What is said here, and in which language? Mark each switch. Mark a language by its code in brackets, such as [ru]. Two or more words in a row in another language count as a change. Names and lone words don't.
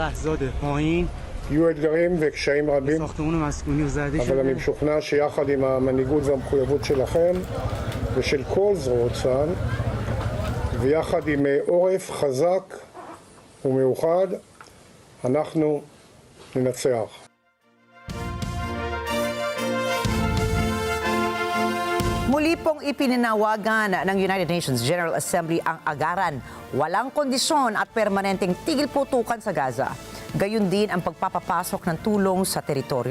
[he] יהיו אתגרים וקשיים רבים, אבל אני משוכנע שיחד עם המנהיגות והמחויבות שלכם ושל כל זרועות צה"ל, ויחד עם עורף חזק ומאוחד, אנחנו ננצח. [tl] Muli pong ipinanawagan ng United Nations General Assembly ang agaran, walang kondisyon at permanenteng tigil putukan sa Gaza. Gayon din ang pagpapapasok ng tulong sa teritoryo.